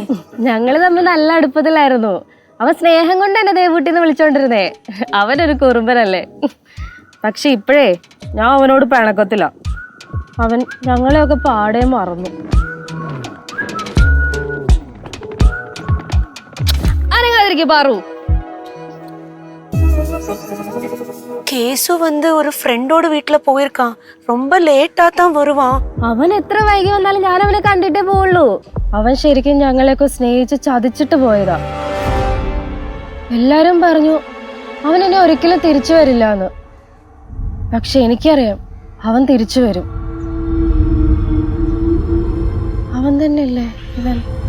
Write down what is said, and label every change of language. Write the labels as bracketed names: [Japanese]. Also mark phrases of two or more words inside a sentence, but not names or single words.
[Malayalam] ഞങ്ങള് തമ്മിൽ നല്ല അടുപ്പത്തിലായിരുന്നു. അവൻ സ്നേഹം കൊണ്ട് എന്നെ ദേവൂട്ടിന്ന് വിളിച്ചോണ്ടിരുന്നേ. അവനൊരു കുറുമ്പനല്ലേ. പക്ഷെ ഇപ്പോഴേ ഞാൻ അവനോട് പിണക്കത്തില്ല. അവൻ ഞങ്ങളെയൊക്കെ പാടെ മറന്നു. അനങ്ങാതിരിക്കും പാറു. [Tamil] கேசு வந்து ஒரு ஃப்ரெண்டோட வீட்டுல போயிருக்கான். ரொம்ப லேட்டா தான் வருவான். [Malayalam] അവൻ എത്ര വൈകി വന്നാലും ഞാൻ അവനെ കണ്ടിട്ടേ പോവുള്ളൂ. അവൻ ശരിക്കും ഞങ്ങളെയൊക്കെ സ്നേഹിച്ച് ചതിച്ചിട്ട് പോയതാ. എല്ലാരും പറഞ്ഞു അവൻ എന്നെ ഒരിക്കലും തിരിച്ചു വരില്ല എന്ന്. പക്ഷെ എനിക്കറിയാം അവൻ തിരിച്ചു വരും. അവൻ തന്നെയല്ലേ ഇവൻ?